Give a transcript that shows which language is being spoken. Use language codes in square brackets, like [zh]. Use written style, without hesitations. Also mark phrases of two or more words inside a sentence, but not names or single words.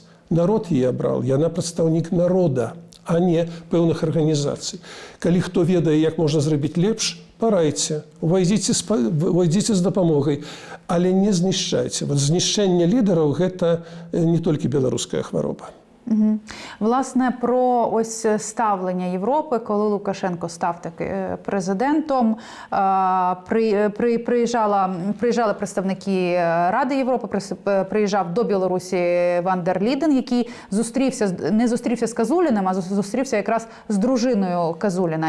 [be] Народ яе абраў, яна прадстаўнік народа, а не пэўных арганізацый. Калі хто ведае, як можна зрабіць лепш, парайце, увайдзіце з дапамогай, але не знішчайце. Вот знішчэнне лідараў – гэта не толькі беларуская хвароба. [uk] Власне, про ось ставлення Європи, коли Лукашенко став таки президентом, приїжджали представники Ради Європи, приїжджав до Білорусі Ван дер Ліден, який не зустрівся з Казуліним, а зустрівся якраз з дружиною Казуліна.